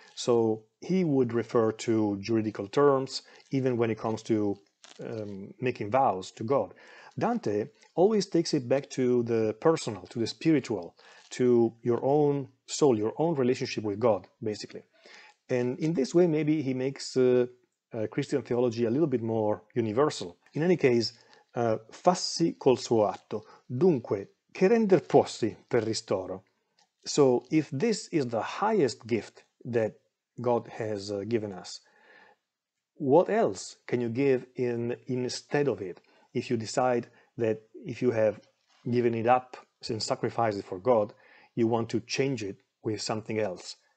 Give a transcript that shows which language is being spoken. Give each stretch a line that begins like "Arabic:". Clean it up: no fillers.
English: So he would refer to juridical terms, even when it comes to making vows to God. Dante always takes it back to the personal, to the spiritual, to your own soul, your own relationship with God, basically. And in this way, maybe he makes Christian theology a little bit more universal. In any case,
Italian: fassi col suo atto, dunque, che render possi per ristoro.
English: So if this is the highest gift that God has given us, what else can you give instead of it? If you decide that if you have given it up and sacrificed it for God, you want to change it with something else.